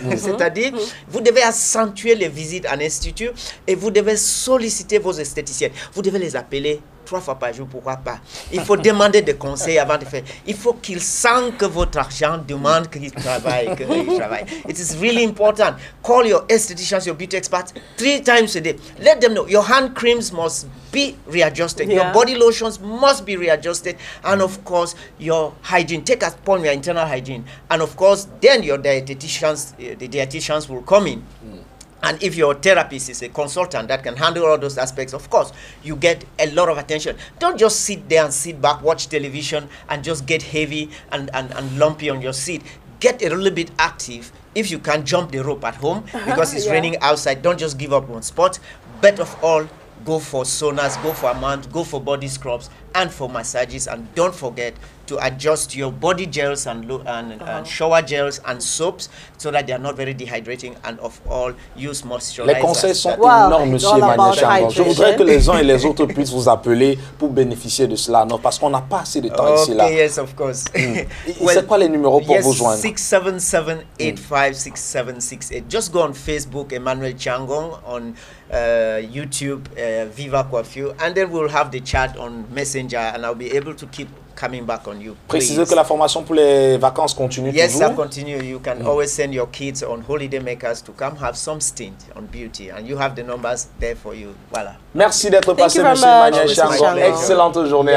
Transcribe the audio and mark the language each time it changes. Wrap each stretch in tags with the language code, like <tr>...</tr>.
<fr>C'est-à-dire, vous devez accentuer les visites en institut et vous devez solliciter vos esthéticiennes. Vous devez les appeler 3 fois par jour, pourquoi pas. Il faut demander des conseils avant de faire. Il faut qu'ils sentent que votre argent demande qu'ils travaillent,</fr> <en>It is really important. Call your estheticians, your beauty experts 3 times a day. Let them know your hand creams must be readjusted. Your body lotions must be readjusted. And of course, your hygiene. Take upon your internal hygiene. And of course, then your dietitians, the dietitians will come in And if your therapist is a consultant that can handle all those aspects, of course, you get a lot of attention. Don't just sit there and sit back, watch television, and just get heavy and lumpy on your seat. Get a little bit active. If you can jump the rope at home because it's raining outside, don't just give up on sport. Best of all, go for saunas, go for a month, go for body scrubs and for massages, and don't forget to adjust your body gels and shower gels and soaps so that they are not very dehydrating, and of all, use moisturizers.</en> <fr>Les conseils sont énormes, monsieur Emmanuel Changon. Je voudrais que les uns et les autres puissent vous appeler pour bénéficier de cela, non? Parce qu'on n'a pas assez de temps ici là.</fr> <en>Yes, of course.</en> <fr>C'est quoi les numéros pour vous joindre? 677-856768.</fr> <en>Just go on Facebook, Emmanuel Changon, on YouTube, Viva Coiffure, and then we'll have the chat on Messenger, and I'll be able to keep coming back on you.</en> <fr>Précisez que la formation pour les vacances continue toujours.</fr> <en>Yes, that continue. You can always send your kids on holiday makers to come have some stint on beauty, and you have the numbers there for you. Voilà.</en> <fr>Merci d'être passé, monsieur Emmanuel Changon. Excellente journée.</fr>